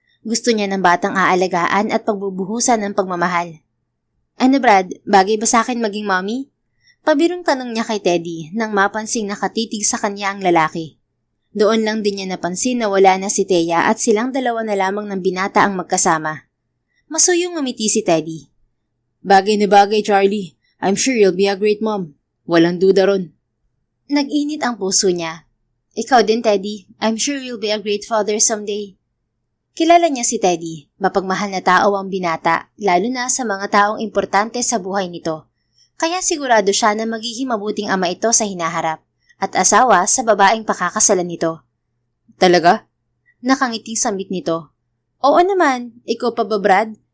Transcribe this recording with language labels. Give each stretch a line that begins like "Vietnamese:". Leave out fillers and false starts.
Filipino: Gusto niya ng batang aalagaan at pagbubuhusan ng pagmamahal. Ano Brad, bagay ba sa akin maging mommy? Pabirong tanong niya kay Teddy nang mapansing nakatitig sa kanya ang lalaki. Doon lang din niya napansin na wala na si Thea at silang dalawa na lamang ng binata ang magkasama. Masuyong umiti si Teddy. Bagay na bagay, Charlie.
English: I'm sure you'll be a great mom.
Filipino: Walang duda ron. Nag-init ang puso niya. Ikaw din, Teddy.
English: I'm sure you'll be a great father someday.
Filipino: Kilala niya si Teddy. Mapagmahal na tao ang binata, lalo na sa mga taong importante sa buhay nito. Kaya sigurado siya na magiging mabuting ama ito sa hinaharap at asawa sa babaeng pakakasalan nito. Talaga? Nakangiting sambit nito. Oo naman, ikaw pa ba Brad?